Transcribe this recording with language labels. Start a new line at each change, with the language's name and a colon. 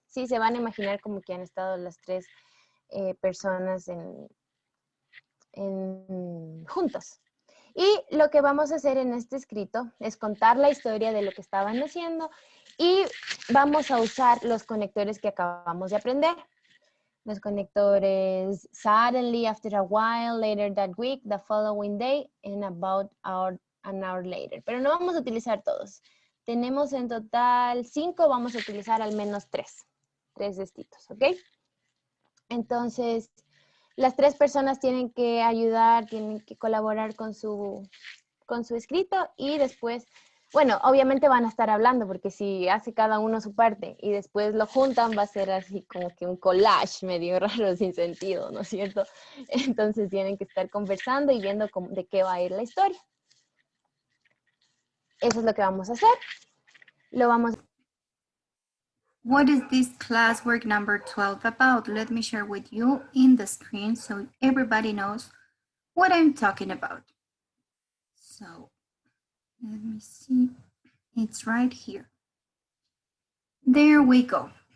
Spanish: Sí, se van a imaginar como que han estado las 3 personas juntos. Y lo que vamos a hacer en este escrito es contar la historia de lo que estaban haciendo y vamos a usar los conectores que acabamos de aprender. Los conectores
English: suddenly, after a while, later that week, the following day, and about an hour later.
Spanish: Pero no vamos a utilizar todos. Tenemos en total 5, vamos a utilizar al menos 3. 3 de estos, ¿ok? Entonces, las 3 personas tienen que ayudar, tienen que colaborar con su escrito y después, bueno, obviamente van a estar hablando porque si hace cada uno su parte y después lo juntan va a ser así como que un collage medio raro sin sentido, ¿no es cierto? Entonces tienen que estar conversando y viendo de qué va a ir la historia. Eso es lo que vamos a hacer.
English: What is this classwork number 12 about? Let me share with you in the screen so everybody knows what I'm talking about. So, let me see. It's right here. There we go.